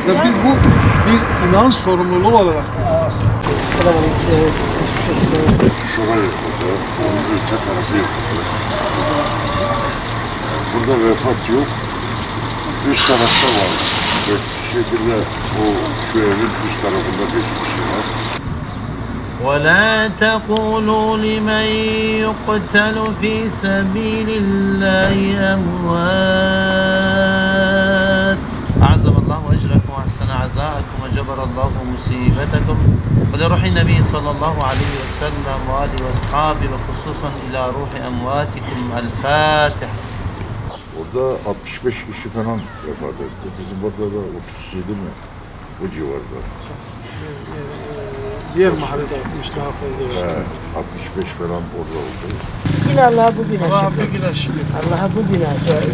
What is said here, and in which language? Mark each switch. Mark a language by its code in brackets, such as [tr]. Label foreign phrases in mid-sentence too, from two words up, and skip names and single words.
[tr] Ve biz bu bir inanç sorumluluğu olarak Selamünaleyküm. Şuraya yıkıldı, onun öte yıkıldı. Burada vefat yok. Üst tarafta var. 4 kişi, bir de o şu evin üst tarafında 5 kişi var. [ar] ولا تقولوا لمن يقتل في سبيل الله أموات أعظم الله أجركم وأحسن عزاءكم وجبر الله مصيبتكم ولروح النبي صلى الله عليه وسلم وآله وأصحابه وخصوصا إلى روح أمواتكم الفاتحة. [tr] Orada 65 kişi falan vefat etti. Bizim burada da 37 mi? Bu civarda. Diğer mahallede yapmış daha fazla. 65 falan orada oldu. Yine Allah'a bugüne Allah'a şükür. bugüne şükür. Allah'a bugüne şükür.